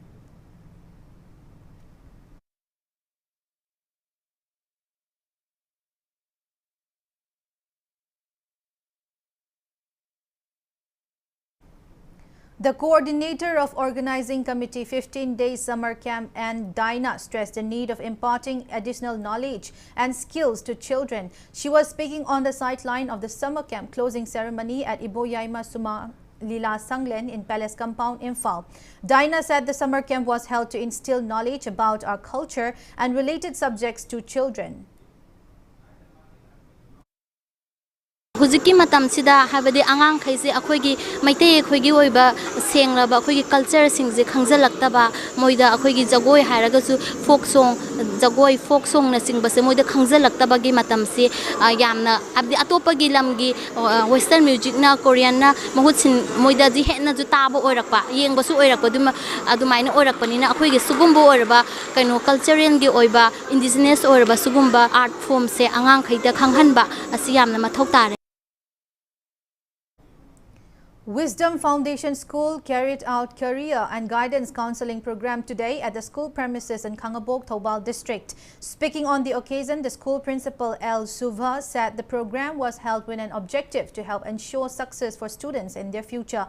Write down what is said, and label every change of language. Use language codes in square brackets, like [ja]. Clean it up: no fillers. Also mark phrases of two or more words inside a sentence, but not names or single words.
[en] The coordinator of Organizing Committee 15-day Summer Camp and Dina stressed the need of imparting additional knowledge and skills to children. She was speaking on the sideline of the summer camp closing ceremony at Iboyaima Suma Lila Sanglen in Palace Compound, Imphal. Dina said the summer camp was held to instill knowledge about our culture and related subjects to children. [mni] Hujiki matam sida habadi angang khaise akhoigi maitei akhoigi oiba senglaba akhoigi culture singje khangzalaktaba moida akhoigi jagoi hairagasu [en] folk song [mni] na singbase moida khangzalaktaba gi matam se yamna abdi atopagi lamgi [en] western music [mni] na Korean na mahutsin moida ji hena ju taba oirakpa yengbasu oirakpa adumaina oirakpani na akhoigi sugumbo oirba kaino cultural gi oiba indigenous oirba sugumba [en] art form [mni] se angang khaida khanghanba asi yamna mathau tare. [en] Wisdom Foundation School carried out career and guidance counseling program today at the school premises in Khangabok, Thoubal district. Speaking on the occasion, the school principal L. Suvha said the program was held with an objective to help ensure success for students in their future.